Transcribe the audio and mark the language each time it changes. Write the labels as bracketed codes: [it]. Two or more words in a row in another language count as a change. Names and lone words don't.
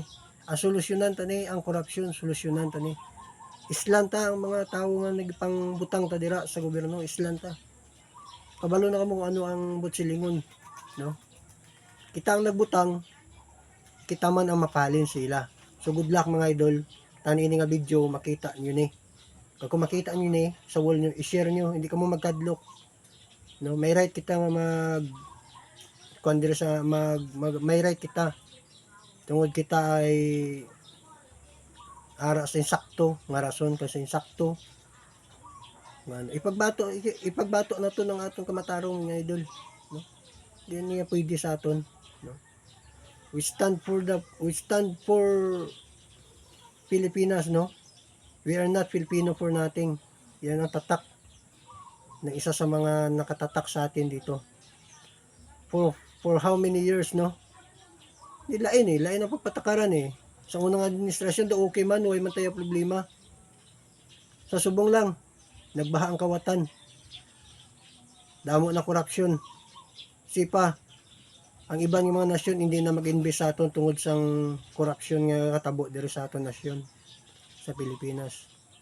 [hil] Ang solusyonan tani ang corruption, solusyonan tani Islanta ang mga tao nga nagpangbutang ta dira sa gobyerno, islanta. Kabalo na kamo kung ano ang butsilingon, no? Kita ang nagbutang, kita man ang mapalin sila. So good luck mga idol. Tani ini nga video makita niyo ni. Kung makita niyo ni sa wall niyo, i-share niyo, hindi ka mo magkadlok. No, may right kita nga kuan sa may right kita. Tungod kita ay ara sa insakto, nga rason kasi insakto. Ngano, ipagbato na to ng atong kamatarong nga idol, no? Di niya pwede sa aton, no? [en] We stand for Pilipinas, no? We are not Filipino for nothing. [tl] Yan ang tatak ng isa sa mga nakatatak sa atin dito. [en] For how many years, no? [hil] Lain ang pagpatakaran eh. Sa unang administrasyon, okay man, way man tayo problema. Sa subong lang, nagbaha ang kawatan. Damo na korupsyon. Sipa, ang ibang mga nasyon hindi na mag-invest sa aton tungod sang korupsyon nga katabo diri sa aton nasyon sa Pilipinas.